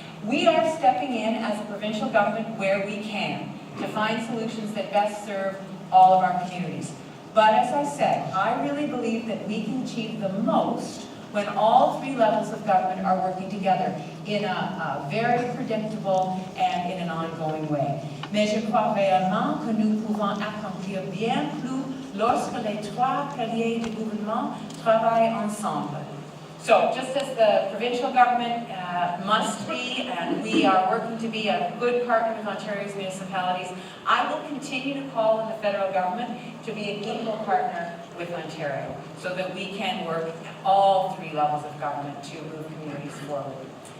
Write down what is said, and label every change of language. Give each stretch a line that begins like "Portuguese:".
English: We are stepping in as a provincial government where we can to find solutions that best serve all of our communities. But as I said, I really believe that we can achieve the most when all three levels of government are working together in a very predictable and in an ongoing way.
French: Mais je crois réellement que nous pouvons accomplir bien plus lorsque les trois piliers du gouvernement travaillent ensemble.
English: So, just as the provincial government must be, and we are working to be a good partner with Ontario's municipalities, I will continue to call on the federal government to be an equal partner with Ontario, so that we can work at all three levels of government to move communities forward.